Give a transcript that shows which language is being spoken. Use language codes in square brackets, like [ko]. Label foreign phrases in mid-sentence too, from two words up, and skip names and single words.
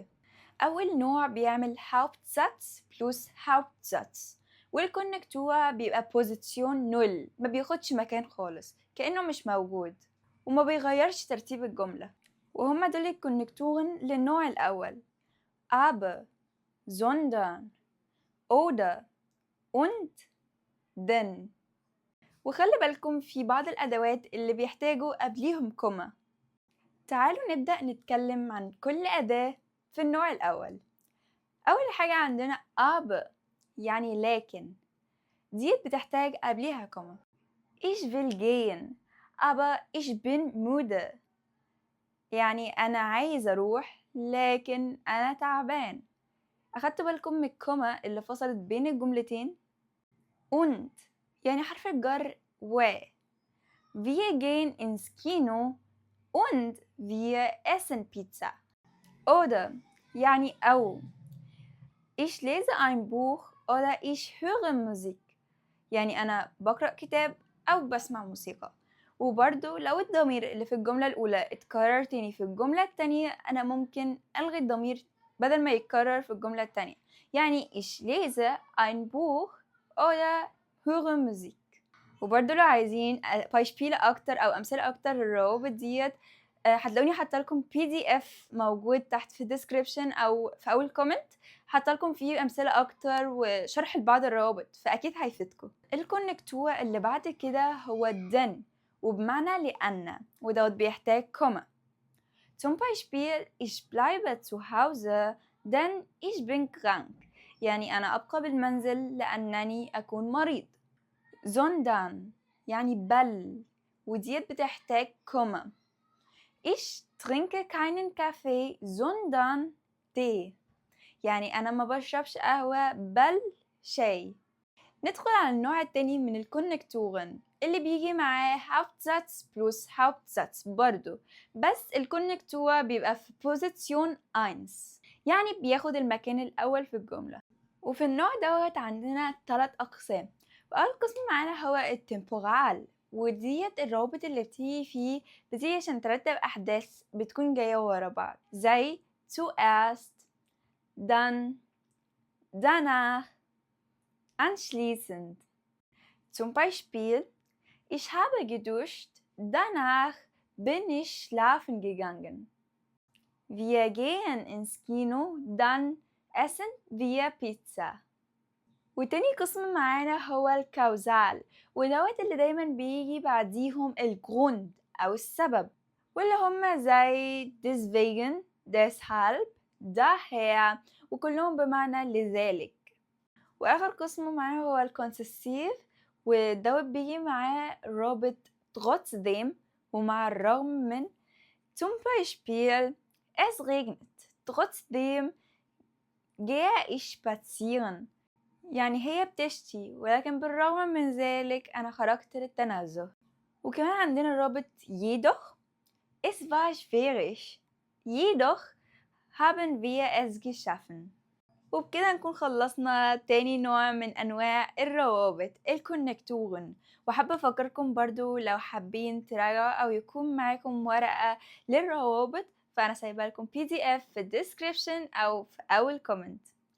[ar] أول نوع بيعمل [de] Hauptsatz plus Hauptsatz، [ar] والكونكتور بيبقى [de] Position null, [ar] ما بياخدش مكان خالص كأنه مش موجود، وما بيغيرش ترتيب الجملة. وهما دول الكونكتورن للنوع الأول: [de] aber، sondern، oder und denn. [ar] وخلي بالكم في بعض الأدوات اللي بيحتاجوا قبليهم كوما. تعالوا نبدأ نتكلم عن كل أداة في النوع الأول. أول حاجة عندنا aber، يعني لكن، دي بتحتاج قبليها كوما. [de] Ich will gehen aber ich bin müde، [ar] يعني أنا عايز أروح لكن أنا تعبان. أخدتوا بالكم من الكوما اللي فصلت بين الجملتين؟ und، يعني حرف الجر و. [de] Wir gehen ins Kino und wir essen Pizza. [ar] Oder يعني أو. [de] Ich lese ein Buch oder ich höre Musik، [ar] يعني أنا بقرأ كتاب أو بسمع موسيقى. وبرضو لو الضمير اللي في الجملة الأولى اتكرر تاني في الجملة التانية، أنا ممكن ألغي الضمير بدل ما يتكرر في الجملة التانية، يعني [de] ich lese ein Buch oder höre Musik. [ar] وبرضو لو عايزين بايشبيل أكتر أو أمثلة أكتر للروابط ديت، هتلاقوني حاطالكم PDF موجود تحت في الديسكريبشن أو في أول كومنت، حاطالكم فيه أمثلة أكتر وشرح لبعض الروابط، فأكيد هيفيدكم. الكونكتور اللي بعد كده هو denn، وبمعنى لأن، ودوت بيحتاج كوما. [de] Zum Beispiel ich bleibe zu Hause denn ich bin krank، [ar] يعني أنا أبقى بالمنزل لأنني أكون مريض. sondern يعني بل، وديت بتحتاج كوما. [de] Ich trinke keinen Kaffee sondern Tee، [ar] يعني أنا ما بشربش قهوة بل شاي. ندخل على النوع التاني من الكونكتورن اللي بيجي معاه [de] Hauptsatz plus Hauptsatz [ar] برضو، بس الكونكتور بيبقى في بوزيسيون 1، يعني بياخد المكان الأول في الجملة. وفي النوع دوت عندنا 3 أقسام. وأول قسم معانا هو التمبورال، وديت الروابط اللي بتيجي فيه بتيجي عشان ترتب أحداث بتكون جاية ورا بعض، زي [de] zuerst، dann، danach، anschließend. Zum Beispiel ich habe geduscht danach bin ich schlafen gegangen. Wir gehen ins Kino dann essen wir Pizza. [ar] وتاني قسم معانا هو الكاوزال، ودوت اللي دايما بيجي بعديهم الجروند أو السبب، واللي هما زي [de] deswegen، deshalb، daher، [ar] وكلهم بمعنى لذلك. وآخر قسم معانا هو الكونسيسيف، ودوت بيجي معاه رابط trotzdem ومع الرغم من. [de] zum Beispiel es regnet trotzdem gehe ich spazieren، [ar] يعني هي بتشتي ولكن بالرغم من ذلك أنا خرجت للتنزه. وكمان عندنا الرابط [de] jedoch es war schwierig jedoch haben wir es geschaffen. [ar] وبكده نكون خلصنا تاني نوع من أنواع الروابط الكونكتورن. وحابة أفكركم برضو لو حابين تراجعوا أو يكون معاكم ورقة للروابط، فأنا سايبة لكم PDF في الديسكريبشن أو في أول كومنت.